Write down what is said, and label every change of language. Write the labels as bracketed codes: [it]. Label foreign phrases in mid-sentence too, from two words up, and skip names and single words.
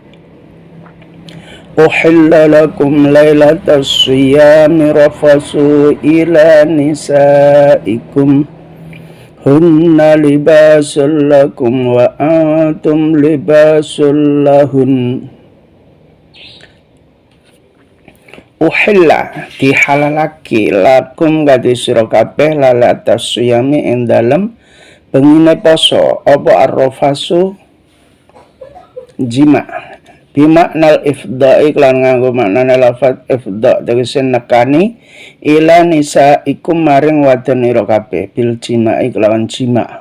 [ar] أحل لكم ليلة الصيام الرفث إلى نسائكم هن لباس لكم وأنتم لباس لهن. [jv] Uhilla dihalalake lakum kadhi sira kabeh [ar] ليلة الصيام [jv] ing dalem bengine poso apa [ar] الرفث جماع بمعنى الإفضاء [jv] lan nganggo maknane lafaz ifdha' tegese nekani [ar] إلى نسائكم [jv] maring wadon-ira kabeh [ar] بالجماع [jv] kelawan jima.